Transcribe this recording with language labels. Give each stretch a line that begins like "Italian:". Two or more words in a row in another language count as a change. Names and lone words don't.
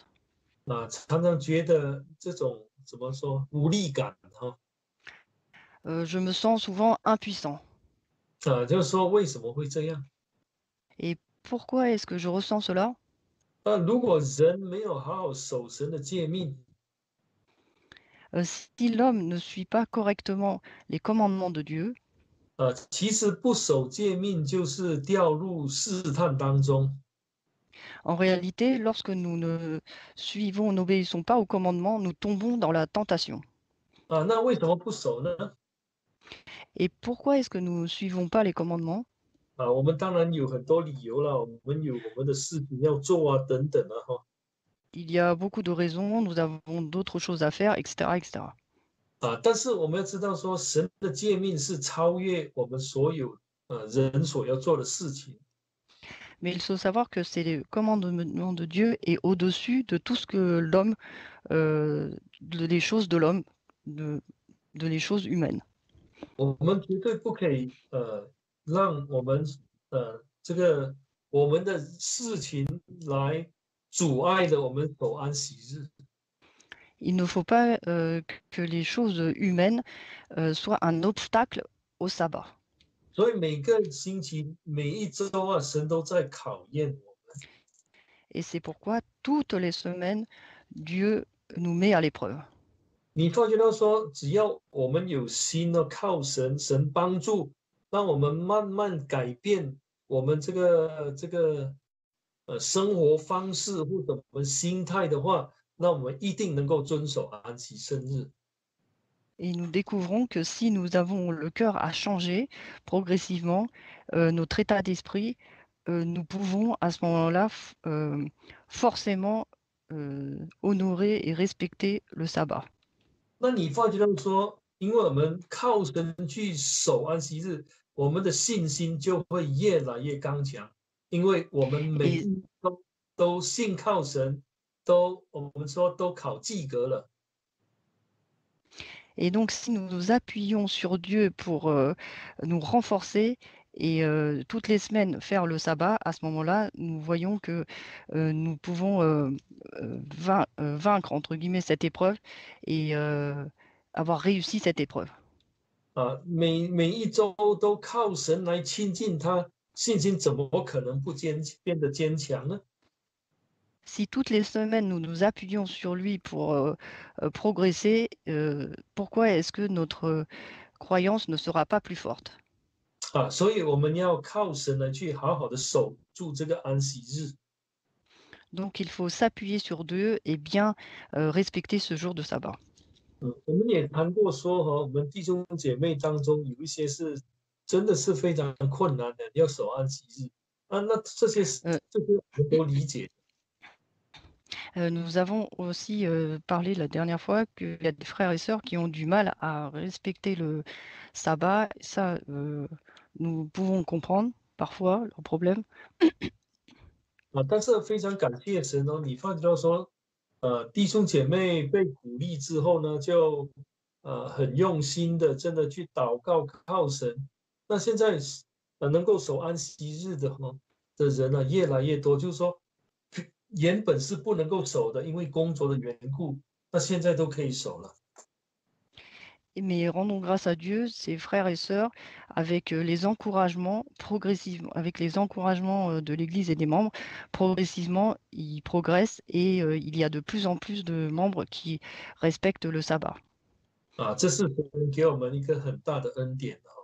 Chinese: 常常觉得这种怎么说无力感哈。
French: Je me sens souvent impuissant.
Chinese: 就是说为什么会这样？
French: Et pourquoi est-ce que je ressens cela?
Chinese: 如果人没有好好守神的诫命，
French: Si l'homme ne suit pas correctement les commandements de Dieu,
Chinese: 其实不守诫命就是掉入试探当中。
French: en réalité, lorsque nous n'obéissons pas aux commandements, nous tombons dans la tentation.
Chinese: 那为什么不守呢？
French: Et pourquoi est-ce que nous ne suivons pas les commandements?
Chinese: 我们当然有很多理由了，我们有我们的事情要做等等哈。
French: Il y a beaucoup de raisons, nous avons d'autres choses à faire, etc., etc.
Chinese: 但是我们要知道说，神的诫命是超越我们所有人所要做的事情。
French: Mais il faut savoir que c'est les commandements de Dieu et au-dessus de tout ce que l'homme, des choses de l'homme, de les choses humaines.
Chinese: 我们绝对不可以让我们这个我们的事情来阻碍了我们守安息日。
French: Il ne faut pas que les choses humaines soient un obstacle au sabbat.
Chinese: 所以每个星期、每一周神都在考验我。
French: Et c'est pourquoi toutes les semaines, Dieu nous met à l'épreuve.
Chinese: 你发觉到说，只要我们有心的靠神，神帮助，让我们慢慢改变我们这个生活方式或者我们心态的话，那我们一定能够遵守安息生日。
French: Et nous découvrons que si nous avons le cœur à changer progressivement notre état d'esprit, nous pouvons à ce moment-là forcément honorer et respecter le sabbat.
Chinese: 那你发觉到说，因为我们靠神去守安息日，我们的信心就会越来越刚强，因为我们每一
French: Et,
Chinese: 都信靠神，我们说都考及格了。
French: et donc si nous nous appuyons sur Dieu pour nous renforcer et toutes les semaines faire le sabbat, à ce moment-là, nous voyons que nous pouvons vaincre, entre guillemets, cette épreuve et avoir réussi cette épreuve.
Chinese: 每一周都靠神来亲近他，信心怎么可能不变得坚强呢？
French: Si toutes les semaines nous nous appuyons sur lui pour progresser, pourquoi est-ce que notre croyance ne sera pas plus forte?
Chinese: 所以我们要靠神来去好好的守住这个安息日。
French: Donc il faut s'appuyer sur Dieu et bien respecter ce jour de sabbat.
Chinese: 我们也谈过说我们弟兄姐妹当中有一些是真的是非常困难的，要守安息日那这些我们都理解。
French: Nous avons aussi parlé la dernière fois qu'il y a des frères et sœurs qui ont du mal à respecter le sabbat. Ça, nous pouvons comprendre parfois leurs problèmes.
Chinese: 但是非常感谢神你发觉到说弟兄姐妹被鼓励之后呢，就很用心的真的去祷告靠神。那现在能够守安息日的人越来越多，就是说原本是不能够守的，因为工作的缘故，那现在都可以守了。
French: Mais rendons grâce à Dieu, ses frères et sœurs, avec les encouragements progressivement, avec les encouragements de l'Église et des membres, progressivement, ils progressent et il y a de plus en plus de membres qui respectent le sabbat.
Chinese: 这是神给我们一个很大的恩典